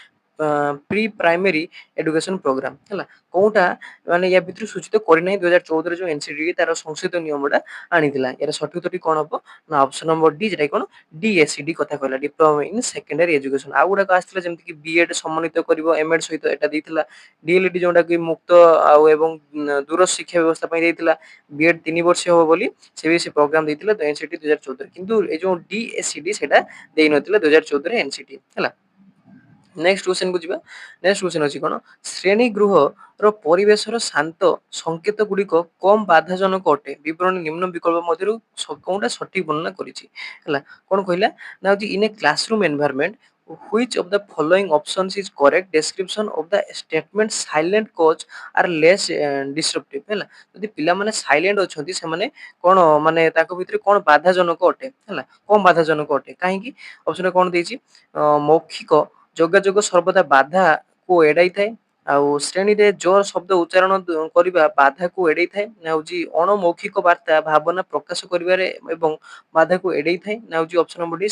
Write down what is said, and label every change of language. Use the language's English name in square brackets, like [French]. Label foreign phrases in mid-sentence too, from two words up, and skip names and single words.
[English] pre primary education program [Odia] ହେଲା କୋଉଟା ମାନେ ୟା ଭିତରୁ ସୂଚିତ କରିନାହିଁ 2014 ଯୋଉ ଏନସିଡି ତାର ସଂଶୋଧିତ ନିୟମଟା ଆଣିଥିଲା ଏର ସଠିକ ଉତ୍ତରଟି କଣ ହବ ନା [English] option number D [Odia] ଯେଟା କଣ DSED କଥା କହିଲା [English] diploma in secondary education [Odia] ଆଉ ଗୁଡାକ ଆସିଥିଲା ଯେମିତି କି ବିଏଡ ସମନ୍ୱିତ କରିବ ଏମଏଡ ସହିତ ଏଟା ଦେଇଥିଲା ଡିଏଲଇଡି ଯୋଉଟା କି ମୁକ୍ତ ଆଉ ଏବଂ ଦୂର ଶିକ୍ଷା ବ୍ୟବସ୍ଥା ପାଇଁ ଦେଇଥିଲା ବିଏଡ 3 ବର୍ଷ ହବ ବୋଲି ସେ ପ୍ରୋଗ୍ରାମ ଦେଇଥିଲା ଏନସିଟି 2014 କିନ୍ତୁ ଏ ଯୋଉ DSED ସେଟା ଦେଇନଥିଲା 2014 ଏନସିଟି ହେଲା [English] next question [Odia] କୁ ଯିବା [English] next question [Odia] ଅଛି କଣ ଶ୍ରେଣୀ ଗୃହ ର ପରିବେଶର ଶାନ୍ତ ସଂକେତ ଗୁଡିକ କମ ବାଧାଜନକ ଅଟେ ବିବରଣୀ ନିମ୍ନ ବିକଳ୍ପ ମଧ୍ୟରୁ କୋଉଟା ସଠିକ ବର୍ଣ୍ଣନା କରିଛି ହେଲା କଣ କହିଲା ନା ହଉଛି [English] in a classroom environment which of the following options is correct description of the statement silent coach are less disruptive [Odia] ହେଲା ଯଦି ପିଲାମାନେ ସାଇଲେଣ୍ଟ ଅଛନ୍ତି ସେମାନେ କଣ ମାନେ ତାଙ୍କ ଭିତରେ କଣ ବାଧାଜନକ ଅଟେ ହେଲା କମ ବାଧାଜନକ ଅଟେ କାହିଁକି ଅପସନ କଣ ଦେଇଛି ମୌଖିକ ଯୋଗାଯୋଗ ସର୍ବଦା ବାଧାକୁ ଏଡାଇଥାଏ ଆଉ ଶ୍ରେଣୀରେ ଜୋର ଶବ୍ଦ ଉଚ୍ଚାରଣ କରିବା ବାଧାକୁ ଏଡେଇଥାଏ ନା ହଉଛି ଅଣମୌଖିକ ବାର୍ତ୍ତା ଭାବନା ପ୍ରକାଶ କରିବାରେ ଏବଂ ବାଧାକୁ ଏଡେଇଥାଏ ନା ହଉଛି [English] option number D